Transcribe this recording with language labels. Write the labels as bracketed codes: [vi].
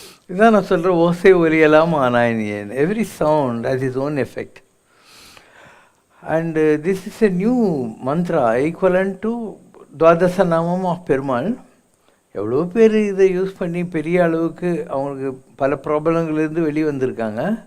[ta] இதான் நான் சொல்கிற ஓசை ஒலியெல்லாம் ஆனாயினியன். [en] Every sound has its own effect. And this is a new mantra equivalent to [ta] துவாதச நாமம் [en] Of Perumal. [ta] எவ்வளோ பேர் இதை யூஸ் பண்ணி பெரிய அளவுக்கு அவங்களுக்கு பல ப்ராப்ளங்கள்லேருந்து வெளியே வந்திருக்காங்க.